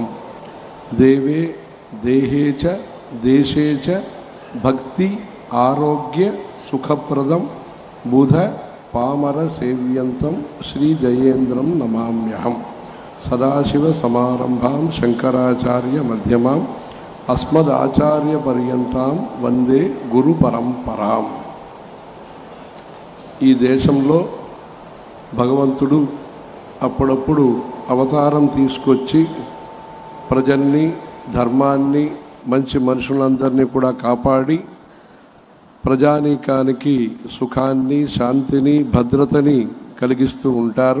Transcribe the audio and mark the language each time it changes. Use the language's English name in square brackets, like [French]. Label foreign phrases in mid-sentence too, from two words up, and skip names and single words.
[Sanskrit] देवे देहे च देशे च भक्ति आरोग्य सुखप्रदं बुध पामर सेव्यंतं श्री जयेन्द्रं नमाम्यहं. सदाशिव समारंभां शंकराचार्य मध्यमां अस्मदाचार्य पर्यंतां वंदे गुरु परंपरां. [Telugu] ఈ దేశంలో భగవంతుడు అప్పుడప్పుడు అవతారం తీసుకొచ్చి ప్రజల్ని ధర్మాన్ని మంచి మనుషులందరినీ కూడా కాపాడి ప్రజానీకానికి సుఖాన్ని శాంతిని భద్రతని కలిగిస్తూ ఉంటారు.